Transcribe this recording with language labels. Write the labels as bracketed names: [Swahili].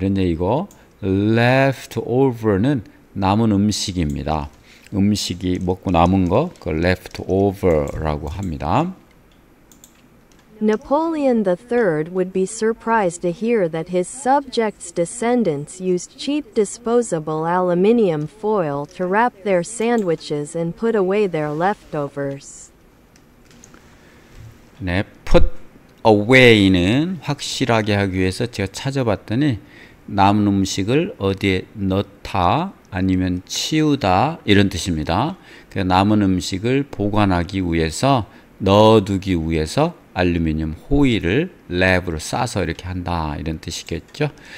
[Korean] 이런 얘기고 leftover는 남은 음식입니다. 음식이 먹고 남은 거 그걸 leftover라고 합니다. [English] Napoleon III would be surprised to hear that his subjects' descendants used cheap disposable aluminium foil to wrap their sandwiches and put away their leftovers. [Korean] 네, put away는 확실하게 하기 위해서 제가 찾아봤더니 남은 음식을 어디에 넣다 아니면 치우다 이런 뜻입니다. 남은 음식을 보관하기 위해서 넣어두기 위해서 알루미늄 호일을 랩으로 싸서 이렇게 한다 이런 뜻이겠죠.